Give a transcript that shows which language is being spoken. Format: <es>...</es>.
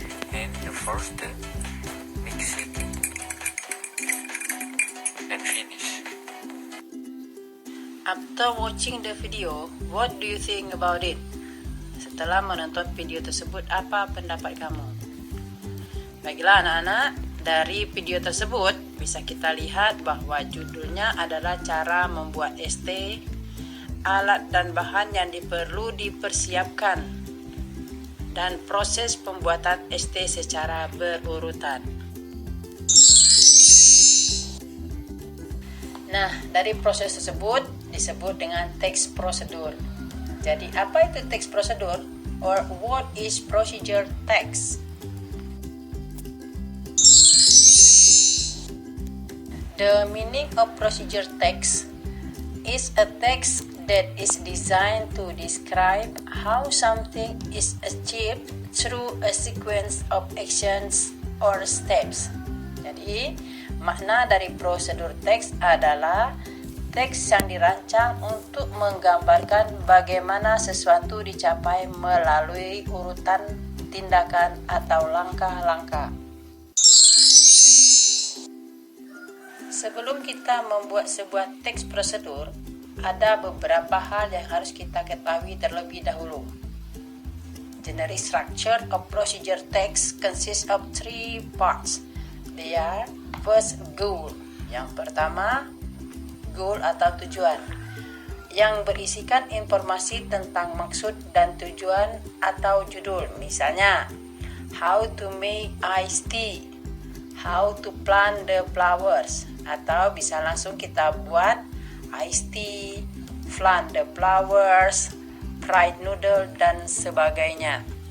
<en>And the first step, mix it and finish. After watching the video, what do you think about it?</en> <id>Setelah menonton video tersebut, apa pendapat kamu? Baiklah anak-anak, dari video tersebut bisa kita lihat bahwa judulnya adalah cara membuat es teh, alat dan bahan yang perlu dipersiapkan, dan proses pembuatan es teh secara berurutan. Nah, dari proses tersebut disebut dengan teks prosedur. Jadi, apa itu teks prosedur?</id> <en>Or what is procedure text? The meaning of procedure text is a text that is designed to describe how something is achieved through a sequence of actions or steps.</en> <id>Jadi, makna dari prosedur teks adalah teks yang dirancang untuk menggambarkan bagaimana sesuatu dicapai melalui urutan tindakan atau langkah-langkah. Sebelum kita membuat sebuah teks prosedur, ada beberapa hal yang harus kita ketahui terlebih dahulu.</id> <en>Generic structure of procedure text consists of 3 parts. They are first, goal.</en> <id>Yang pertama, goal atau tujuan, yang berisikan informasi tentang maksud dan tujuan atau judul. Misalnya,</id> <en>how to make iced tea, how to plant the flowers,</en> <id>atau bisa langsung kita buat</id> <en>iced tea, plant the flowers, fried noodle,</en> <id>dan sebagainya.</id>